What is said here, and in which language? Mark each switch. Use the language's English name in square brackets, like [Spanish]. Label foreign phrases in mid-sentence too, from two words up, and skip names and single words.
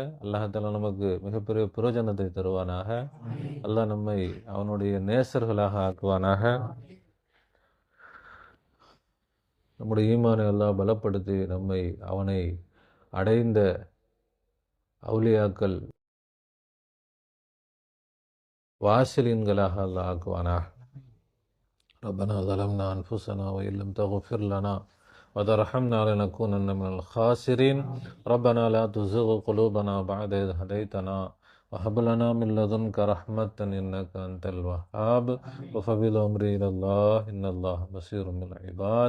[Tamil] அல்லாஹால நமக்கு மிகப்பெரிய பிரயோஜனத்தை தருவானாக. அல்லாஹ் நம்மை அவனுடைய நேசர்களாக ஆக்குவானாக. நம்முடைய ஈமானை அல்லாஹ் பலப்படுத்தி நம்மை அவனை அடைந்த அவுலியாக்கள் வாசிலின்களாக அல்லாஹ் ஆக்குவானாக. [Arabic] ربنا ظلمنا أنفسنا وإن لم تغفر لنا وترحمنا لنكونن من الخاسرين. ربنا لا تزغ قلوبنا بعد إذ هديتنا وهب لنا من لدنك رحمة إنك أنت الوهاب. وفوض أمري إلى الله إن الله بصير بالعباد.